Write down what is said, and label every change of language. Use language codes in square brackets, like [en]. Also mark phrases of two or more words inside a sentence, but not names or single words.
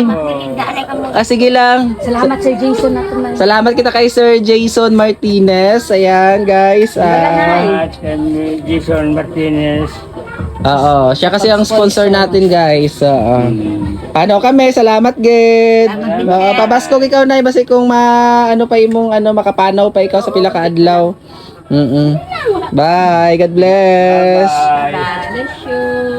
[tl] Sige lang. Salamat Sir Jason na ito. [hil] Salamat kita kay Sir Jason Martinez. [tl] Ayan, guys. at Jason Martinez. Oo, siya kasi ang sponsor natin, guys. Paano kami? Salamat, [hil] Gid. Pabasko ikaw na, basi kung pa imong makapanaw pa ikaw sa pila ka adlaw. [en] Bye. God bless. Bye. Bless you.